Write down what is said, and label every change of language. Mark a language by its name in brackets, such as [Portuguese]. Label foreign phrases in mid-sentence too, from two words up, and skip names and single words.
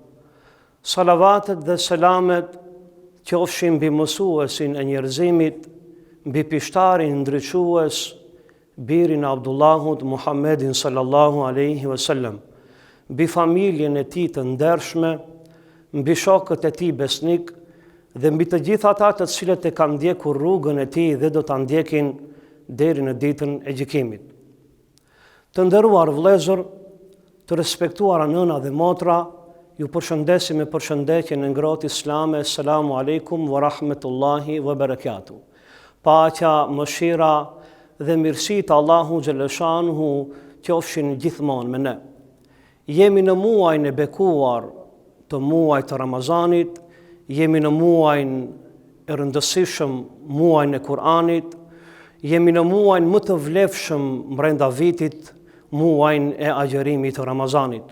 [Albanian] Salavatet dhe selamet qofshin mbi mësuesin e njerëzimit, mbi pishtarin ndriçues, birin e Abdullahut Muhammedin [Arabic] صلى الله عليه وسلم, [Albanian] mbi familjen e tij të ndershme, mbi shokët e tij besnik dhe mbi të gjithë ata të cilët e kanë ndjekur rrugën e tij dhe do ta ndjekin deri në ditën e gjykimit. Të nderuar vëllezër, të respektuara nëna dhe motra, ju përshëndesim me përshëndetjen e ngrohtë islame. [Arabic] السلام عليكم ورحمة الله وبركاته. [Albanian] Paqja, mëshira dhe mirësitë Allahu xhaleshanuhu qofshin gjithmonë me ne. Jemi në muajin e bekuar të muajit të Ramazanit, jemi në muajin e rëndësishëm, muajin e Kur'anit, jemi në muajin më të vlefshëm brenda vitit, muajin e agjerimit të Ramazanit.